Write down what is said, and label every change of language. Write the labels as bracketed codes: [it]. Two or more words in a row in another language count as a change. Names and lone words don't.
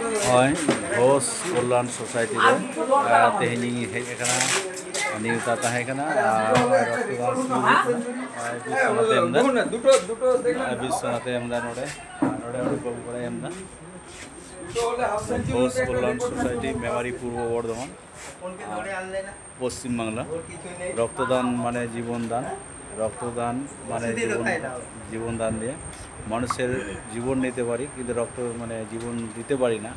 [sat] ᱦᱳᱭ ᱜᱷᱳᱥ ᱠᱚᱞᱞᱟᱱ ᱥᱳᱥᱟᱭᱴᱤ ᱨᱮ ᱛᱮᱦᱮᱧᱤᱧ ᱦᱮᱡ ᱟᱠᱟᱱᱟ ᱱᱮᱣᱛᱟ ᱛᱟᱦᱮᱸ ᱠᱟᱱᱟ ᱵᱤᱥᱥᱚᱱᱟᱛᱷ ᱮᱢᱫᱟ ᱱᱚᱰᱮ ᱩᱰᱩᱠ ᱵᱟᱲᱟᱭ ᱮᱢᱫᱟ ঘোষ কল্যাণ সোসাইটি মেমারি পূর্ব বর্ধমান পশ্চিমবাংলা। [bn] রক্তদান মানে জীবনদান, রক্তদান মানে জীবনদান দিয়ে মানুষের জীবন নিতে পারি, কিন্তু রক্ত মানে জীবন দিতে পারি না।